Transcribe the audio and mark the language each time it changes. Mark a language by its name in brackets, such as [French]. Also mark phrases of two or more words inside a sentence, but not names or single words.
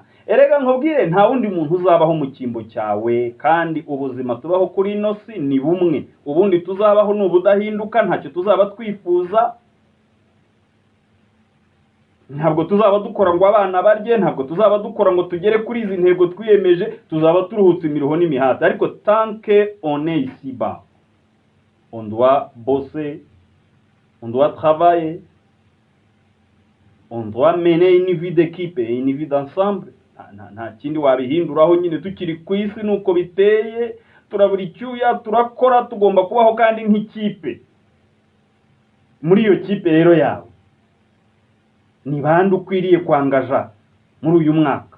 [Kinyarwanda] Erega nkubwire nta wundi muntu uzabaho mu kimbo cyawe, kandi ubuzima tubaho kuri ino si ni bumwe. Ubundi tuzabaho n'ubudahinduka, ntacyo tuzaba twifuza. Ntabwo tuzaba dukora ngo abana barye, ntabwo tuzaba dukora ngo tugere kuri izi ntego twiyemeje, tuzaba turuhutse imiruho n'imihati. [French] Ariko tant que on est ici bas, on doit bosser, on doit travailler, on doit mener une vie d'équipe et une vie d'ensemble. [Kinyarwanda] Nta kindi wabihinduraho, nyine tukiri ku isi nuko biteye, turabura icyuya, turakora, tugomba kubaho kandi nk'ikipe. Muri iyo kipe rero yawe ni bande ukwiriye kwangaja muri uyu mwaka?